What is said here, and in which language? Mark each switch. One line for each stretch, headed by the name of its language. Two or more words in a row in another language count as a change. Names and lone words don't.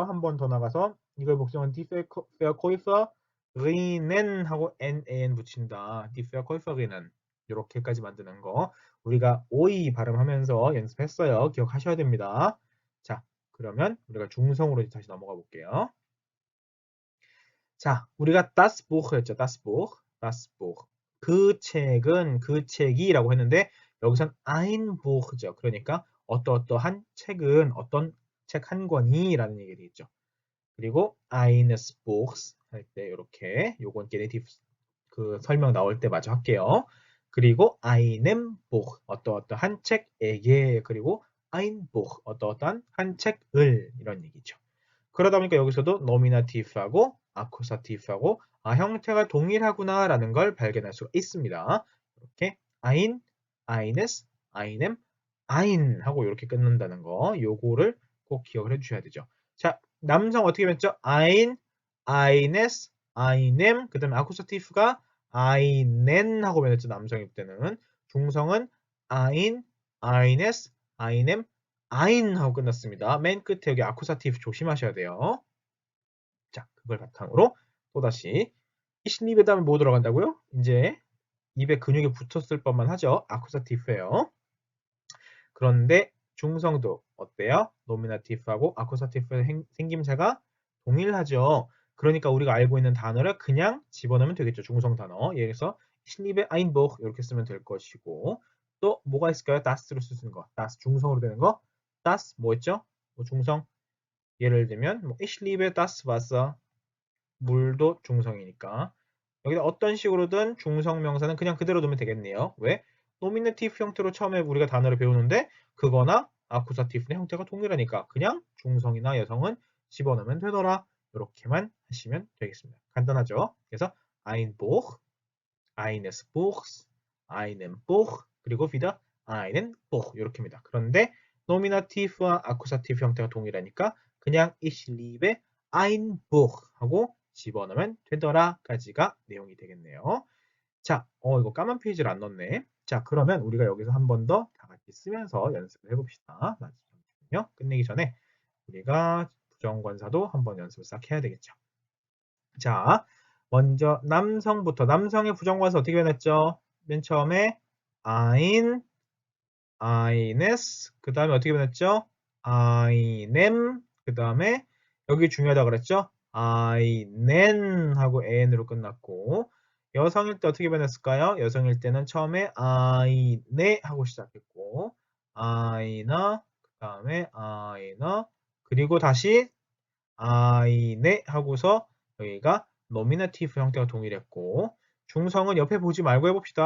Korean: 한 번 더 나가서 이거의 복수형은
German: die Verkäuferinnen
Korean: 하고 nan 붙인다.
German: die Verkäuferinnen
Korean: 이렇게까지 만드는 거 우리가 오이 발음하면서 연습했어요. 기억하셔야 됩니다. 자, 그러면 우리가 중성으로 다시 넘어가 볼게요. 자, 우리가
German: das Buch
Korean: 했죠.
German: das Buch, das Buch.
Korean: 그 책은 그 책이라고 했는데 여기선
German: ein Buch
Korean: 죠. 그러니까 어떠한 책은 어떤 책 한 권이라는 얘기가 되겠죠. 그리고
German: eines Buchs
Korean: 할 때 이렇게 요건 게네티브 그 설명 나올 때 마저 할게요. 그리고
German: einem Buch
Korean: 어떠한 책에게 그리고
German: ein Buch
Korean: 어떠한 한 책을 이런 얘기죠. 그러다 보니까 여기서도 노미나티브하고 아쿠사티브하고 형태가 동일하구나라는 걸 발견할 수가 있습니다. 이렇게
German: ein, eines, einem, ein
Korean: 하고 이렇게 끊는다는 거 요거를 꼭 기억을 해주셔야 되죠. 자, 남성 어떻게 변했죠?
German: ein, eines, einem
Korean: 그 다음에 아쿠사티브가 einen 하고 변했죠. 남성일 때는 중성은
German: ein, eines, einem, ein
Korean: 하고 끝났습니다. 맨 끝에 여기 아쿠사티브 조심하셔야 돼요. 자, 그걸 바탕으로 또다시
German: ich liebe
Korean: 다음에 뭐 들어간다고요? 이제 입에 근육이 붙었을 법만 하죠. 아쿠사티브예요. 그런데 중성도 어때요? 노미나티브하고 아쿠사티브의 생김새가 동일하죠. 그러니까 우리가 알고 있는 단어를 그냥 집어넣으면 되겠죠. 중성 단어. 예를 들어서
German: ich liebe ein Buch
Korean: 이렇게 쓰면 될 것이고 또 뭐가 있을까요? das로 쓰는 거. das 중성으로 되는 거. das 뭐였죠? 뭐 중성 예를 들면 뭐
German: ich liebe das Wasser
Korean: 물도 중성이니까 여기다 어떤 식으로든 중성 명사는 그냥 그대로 두면 되겠네요. 왜? 노미네티브 형태로 처음에 우리가 단어를 배우는데 그거나 아쿠사티브의 형태가 동일하니까 그냥 중성이나 여성은 집어넣으면 되더라. 이렇게만 하시면 되겠습니다. 간단하죠? 그래서
German: ein Buch, eines Buchs, einen Buch
Korean: 그리고
German: wieder einen Buch
Korean: 이렇게입니다. 그런데 노미나티브와 아쿠사티브 형태가 동일하니까 그냥
German: ich liebe ein Buch
Korean: 하고 집어넣으면 되더라까지가 내용이 되겠네요. 자, 이거 까만 페이지를 안 넣었네. 자, 그러면 우리가 여기서 한 번 더 다 같이 쓰면서 연습을 해봅시다. 잠시만요. 끝내기 전에 우리가 부정관사도 한번 연습을 싹 해야 되겠죠. 자, 먼저 남성부터 남성의 부정관사 어떻게 변했죠? 맨 처음에
German: ein, eines
Korean: 그 다음에 어떻게 변했죠? einem 그 다음에 여기 중요하다 그랬죠? einen 하고 an으로 끝났고 여성일 때 어떻게 변했을까요? 여성일 때는 처음에 eine 하고 시작했고 einer 그 다음에 einer 그리고 다시 eine 하고서 여기가 노미네티브 형태가 동일했고 중성은 옆에 보지 말고 해봅시다.